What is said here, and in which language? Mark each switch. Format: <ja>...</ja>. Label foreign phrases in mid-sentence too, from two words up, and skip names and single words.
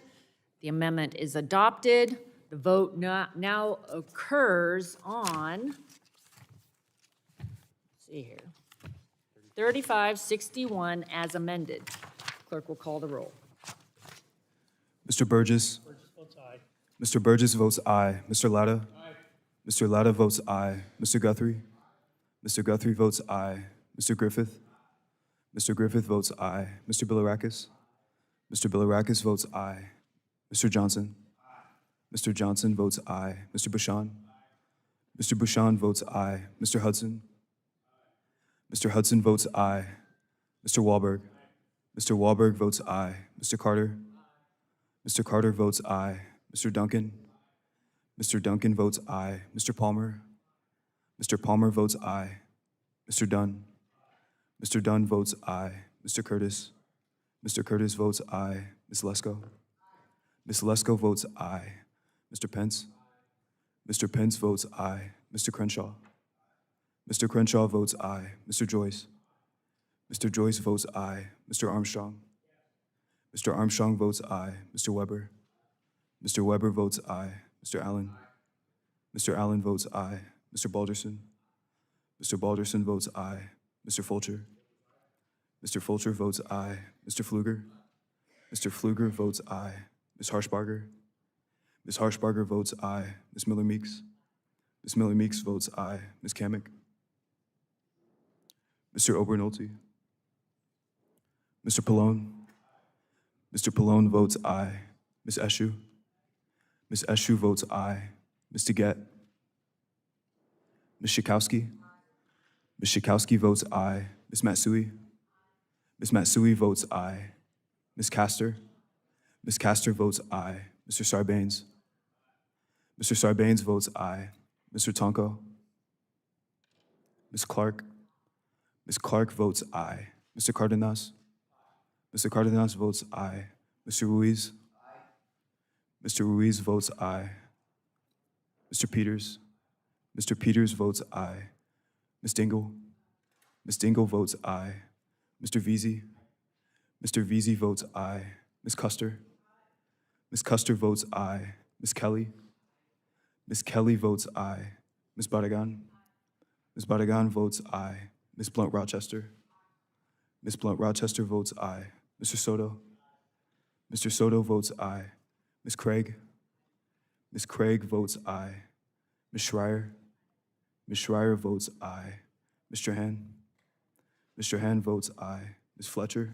<en>The amendment is adopted. The vote now occurs on, let's see here, 3561 as amended. Clerk will call the roll. Mr. Burgess. Mr. Burgess votes aye. Mr. Latta. Mr. Latta votes aye. Mr. Guthrie. Mr. Guthrie votes aye. Mr. Griffith. Mr. Griffith votes aye. Mr. Bilirakis. Mr. Bilirakis votes aye. Mr. Johnson. Mr. Johnson votes aye. Mr. Bouchon. Mr. Bouchon votes aye. Mr. Hudson. Mr. Hudson votes aye. Mr. Wahlberg. Mr. Wahlberg votes aye. Mr. Carter. Mr. Carter votes aye. Mr. Duncan. Mr. Duncan votes aye. Mr. Palmer. Mr. Palmer votes aye. Mr. Dunn. Mr. Dunn votes aye. Mr. Curtis. Mr. Curtis votes aye. Ms. Lesko. Ms. Lesko votes aye. Mr. Pence. Mr. Pence votes aye. Mr. Crenshaw. Mr. Crenshaw votes aye. Mr. Joyce. Mr. Joyce votes aye. Mr. Armstrong. Mr. Armstrong votes aye. Mr. Weber. Mr. Weber votes aye. Mr. Allen. Mr. Allen votes aye. Mr. Balderson. Mr. Balderson votes aye. Mr. Fulcher. Mr. Fulcher votes aye. Mr. Pfluger. Mr. Pfluger votes aye. Ms. Harshbarger. Ms. Harshbarger votes aye. Ms. Miller Meeks. Ms. Miller Meeks votes aye. Ms. Kamick. Mr. Obernolte. Mr. Pallone. Mr. Pallone votes aye. Ms. Eshu. Ms. Eshu votes aye. Ms. DeGette. Ms. Schakowsky. Ms. Schakowsky votes aye. Ms. Matsui. Ms. Matsui votes aye. Ms. Castor. Ms. Castor votes aye. Mr. Sarbanes. Mr. Sarbanes votes aye. Mr. Tonko. Ms. Clark. Ms. Clark votes aye. Mr. Cardenas. Mr. Cardenas votes aye. Mr. Ruiz. Mr. Ruiz votes aye. Mr. Peters. Mr. Peters votes aye. Ms. Dingle. Ms. Dingle votes aye. Mr. Veazey. Mr. Veazey votes aye. Ms. Custer. Ms. Custer votes aye. Ms. Kelly. Ms. Kelly votes aye. Ms. Barragan. Ms. Barragan votes aye. Ms. Blunt Rochester. Ms. Blunt Rochester votes aye. Mr. Soto. Mr. Soto votes aye. Ms. Craig. Ms. Craig votes aye. Ms. Schreier. Ms. Schreier votes aye. Mr. Han. Mr. Han votes aye. Ms. Fletcher.</en>